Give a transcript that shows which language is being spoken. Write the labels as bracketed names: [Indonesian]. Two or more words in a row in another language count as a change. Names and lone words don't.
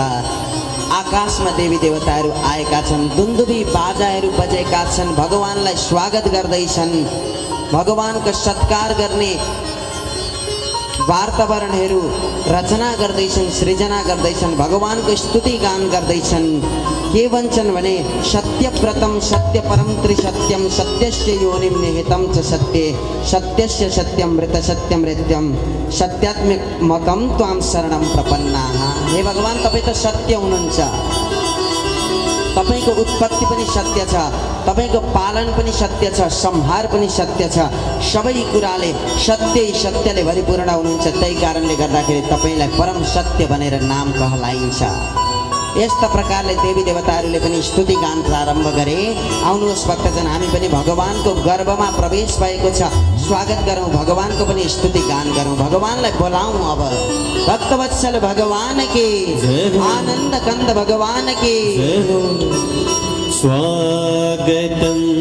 [Nepali] आकाशमा देवी देवताहरू आएका छन्। दुन्दुभी बाजाहरू बजेका छन्। भगवानलाई स्वागत गर्दैछन्। भगवानको सत्कार गर्ने वातावरणहरू रचना गर्दैछन्, सृजना गर्दैछन्। भगवानको स्तुति गान गर्दैछन्। के भन्छन् भने, [Sanskrit] सत्यव्रतम सत्यपरम त्रिसत्यम सत्यस्य योनिम निहितं च सत्ये सत्यस्य सत्यम मृत सत्यमृत्यम सत्यात्मकम त्वां शरणं प्रपन्नाः। [Nepali] हे भगवान, तपाईँ त सत्य हुनुहुन्छ। तपाईको उत्पत्ति पनि सत्य छ, तपाईको पालन पनि सत्य छ, संहार पनि सत्य छ। सबै कुराले सत्यले भरिपूर्ण हुनुहुन्छ। त्यही कारणले गर्दाखेरि तपाईलाई परम सत्य भनेर नाम कहलाइन्छ। यस्ता प्रकारले देवी देवताहरूले पनि स्तुति गान प्रारम्भ गरे। आउनुहोस् भक्तजन, हामी पनि भगवानको गर्भमा प्रवेश भएको छ। स्वागत गरौँ, भगवानको पनि स्तुति गान गरौँ, भगवानलाई बोलाऊँ। [Hindi] अब भक्तवत्सल भगवान की, आनन्द कंद भगवान की स्वागतम